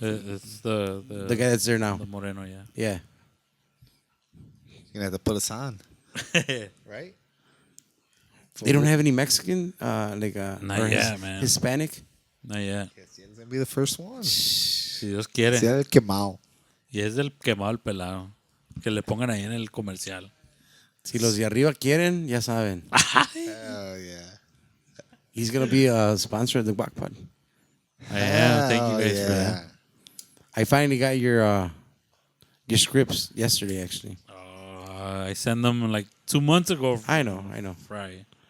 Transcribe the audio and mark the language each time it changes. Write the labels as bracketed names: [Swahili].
[English] it's the the guy that's there now. the Moreno, yeah. Yeah. You're going to have to put us on. Right? They don't have any Mexican, like Not or yet, man. Hispanic. Not yet. Gessiel's going to be the first one. [Spanish] Si Dios quiere. Gessiel el quemado. Y es del quemado el pelado. Que le pongan ahí en el comercial. Si los de arriba quieren, ya saben. [English] Oh, yeah. He's gonna be a sponsor of the Guac Pod. Yeah, thank you guys yeah. for that. I finally got your scripts yesterday, actually. I sent them like 2 months ago. I know. Friday.